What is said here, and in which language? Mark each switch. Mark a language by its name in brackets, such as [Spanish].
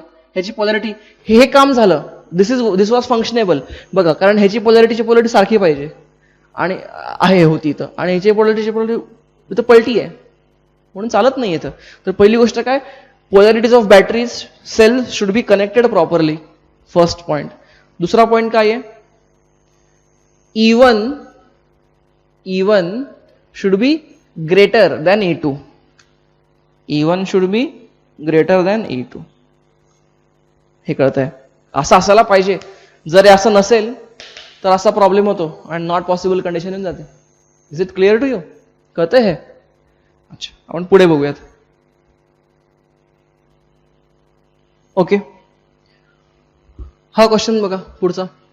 [Marathi] बघा ह्याची पोलॅरिटी, हे काम झालं, [English] This was functionable. [Marathi] बघा, कारण ह्याची पोलॅरिटी सारखी पाहिजे, आणि आहे होती इथं, आणि ह्याची पोलॅरिटी इथं पलटी आहे, म्हणून चालत नाही इथं. तर पहिली गोष्ट काय, [English] Polarities of batteries cell should be connected properly, first point. [Marathi] दुसरा पॉईंट काय आहे, [English] E1 should be greater than E2. E1 should be greater than E2. [Marathi] हे कळतंय, असं असायला पाहिजे. जर असं नसेल तर असा प्रॉब्लेम होतो आणि नॉट पॉसिबल कंडिशन येऊन जाते. [English] Is it clear to you? [Marathi] कळतंय हे? अच्छा, आपण पुढे बघूयात. ओके, हा क्वेश्चन बघा पुढचा.